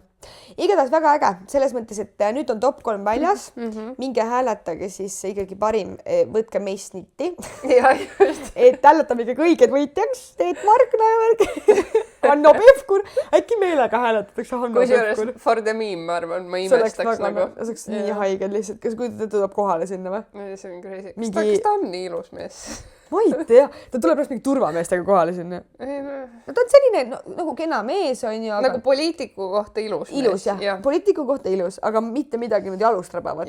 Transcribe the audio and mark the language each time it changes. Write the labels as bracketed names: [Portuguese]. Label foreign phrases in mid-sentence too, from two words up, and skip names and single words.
[Estonian] Igatahes väga äge, selles mõttes, et nüüd on top 3 väljas. Minge hääletage siis ikkagi parim, võtke meist nitti. Ja, just. Et hääletame ikka kõiged võitjaks. Teet Markna ja värgi. Hanno Pevkur. Äkki meelega hääletatakse Hanno Pevkur. [English] Kusjuures for the meme, [Estonian] ma arvan, ma See oleks imestaks väga, nagu. see oleks nii haiged lihtsalt. Kas kujutate, ta tuleb kohale sinna või? See on crazy. Mingi- Kas ta on nii ilus mees? Ma ei tea. Ta tuleb pärast mingi turvameestega kohale sinna. No ta on selline nagu kena mees on ju. Nagu poliitiku kohta ilus mees. Ilus jah. Poliitiku kohta ilus, aga mitte midagi nüüd jalust rabavat.